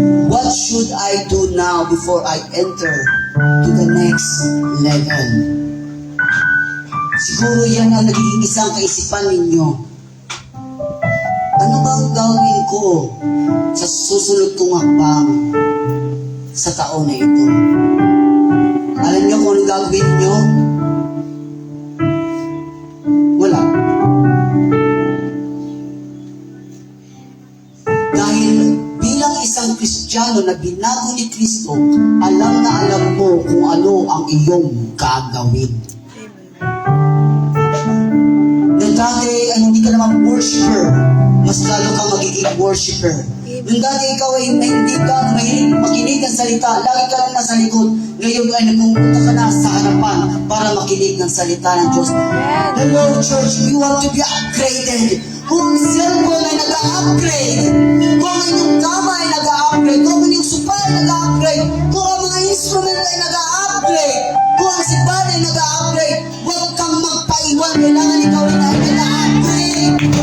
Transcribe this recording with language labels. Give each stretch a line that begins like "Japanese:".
English: What should I do now before I enter to the next level?
Filipino: Siguro yan ang nagiging isang kaisipan ninyo. Ano bang gawin ko sa susunod kong hakbang sa taon na ito? Alam niyo kung anong gagawin niyo? Wala. Dahil bilang isang Kristiyano na binago ni Kristo, alam na alam mo kung ano ang iyong gagawin. Na dati ay hindi ka naman worshiper, mas lalo kang magiging worshiper. Nung dati ikaw ay hindi ka mahilig makinig ng salita, lagi ka lang nasa likod, ngayon ay nagpupunta ka na sa harapan para makinig ng salita ng Diyos.
English: Hello church, you want to be upgraded.
Filipino: Kung ang cellphone ay nag-upgrade, kung ang inyong kama ay nag-upgrade, kung ang inyong sopa ay nag-upgrade, kung ang mga instrument ay nag-upgrade, kung ang simbahan ay nag-upgrade, huwag kang magpaiwan, kailangan ikaw ay nag-upgrade.